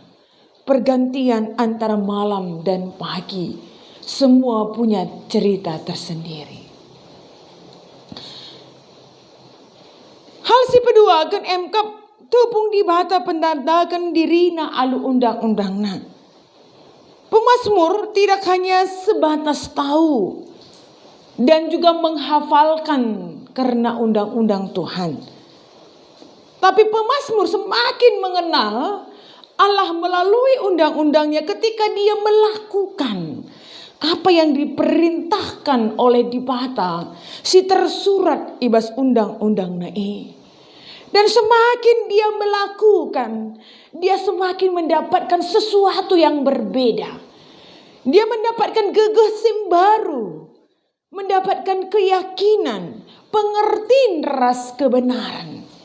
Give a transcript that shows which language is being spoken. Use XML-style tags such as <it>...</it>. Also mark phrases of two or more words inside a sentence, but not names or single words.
<id>Pergantian antara malam dan pagi. Semua punya cerita tersendiri.</id> <btx>Hal si kedua kan emkap tupung di bata pendandakan dirina alu undang-undangna.</btx> <id>Pemazmur tidak hanya sebatas tahu dan juga menghafalkan karena undang-undang Tuhan. Tapi pemazmur semakin mengenal Allah melalui undang-undangnya ketika dia melakukan apa yang diperintahkan oleh</id> <btx>di bata si tersurat ibas undang-undang nae.</btx> <id>Dan semakin dia melakukan, dia semakin mendapatkan sesuatu yang berbeda. Dia mendapatkan gegesim baru, mendapatkan keyakinan, pengertian ras kebenaran.</id>